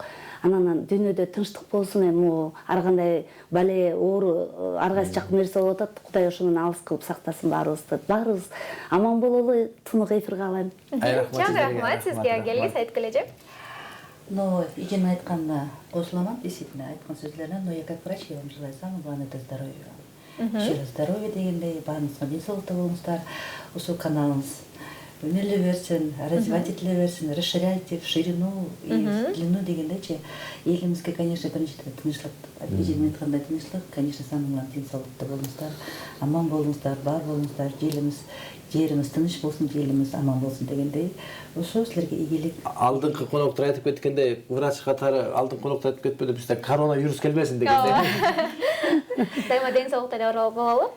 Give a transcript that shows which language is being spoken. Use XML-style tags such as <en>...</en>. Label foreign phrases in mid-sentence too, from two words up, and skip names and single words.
<ky>Анан дүйнөдө тынчтык болсун, эми ар кандай бале, оору, ар кайсы жактан нерсе болуп атат. Кудай ошондон алыс кылып сактасын баарыбызды. Баарыбыз аман бололу, тунук эфир каалайм. Чоң рахмат сизге, келгиз айткыле же. Но Ирина айтканына кошуламан, действительно, айткан сөзлөрүнө,</ky> <ru>но я как врач, я вам желаю самое главное, это здоровье вам. Еще раз</ru> <ky>здоровье дегендей, баарыңызга ден соолукта болуңуздар, ушул каналыңыз өнүлө берсин, развивать этиле берсин,</ky> <ru>расширяйте в ширину и в длину дегендейчи.</ru> <ky>Элибизге, конечно, биринчиден тынчтык, Ирина айткандай тынчтык, конечно,</ky> <ru>самое главное</ru> <ky>ден соолукта болуңуздар, аман болуңуздар, бар болуңуздар, жерimiz тыныч болсун, элибиз аман болсун дегендей. Ошо силерге ийгилик. Алдыңкы коноктор айтып кеткендей, врач катары алдыңкы коноктор айтып кетпеди, бизде коронавирус келбесин дегендей. Дайыма ден соолукта бололук.</ky>